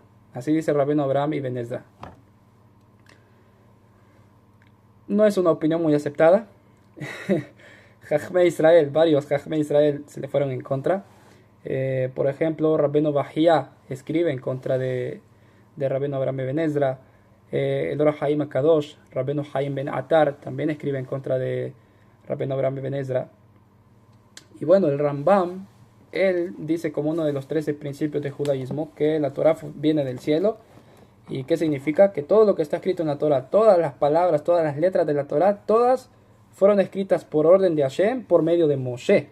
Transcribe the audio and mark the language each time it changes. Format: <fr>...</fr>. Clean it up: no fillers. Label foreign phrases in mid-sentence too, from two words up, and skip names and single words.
<es>Así dice Rabbeinu Abraham Ben Ezra. No es una opinión muy aceptada.</es> <he>חכמי ישראל,</he> <es>varios</es> <he>חכמי ישראל</he> <es>se le fueron en contra. Por ejemplo, Rabbeinu Bahía escribe en contra de Rabbeinu Abraham Ben Ezra. El Or HaHaim HaKadosh, Rabbeinu Haim Ben Atar, también escribe en contra de Rabbeinu Abraham Ben Ezra. Y bueno, el Rambam, él dice como uno de los 13 principios del judaísmo que la Torah viene del cielo. ¿Y qué significa? Que todo lo que está escrito en la Torah, todas las palabras, todas las letras de la Torah, todas fueron escritas por orden de Hashem, por medio de Moshe.</es>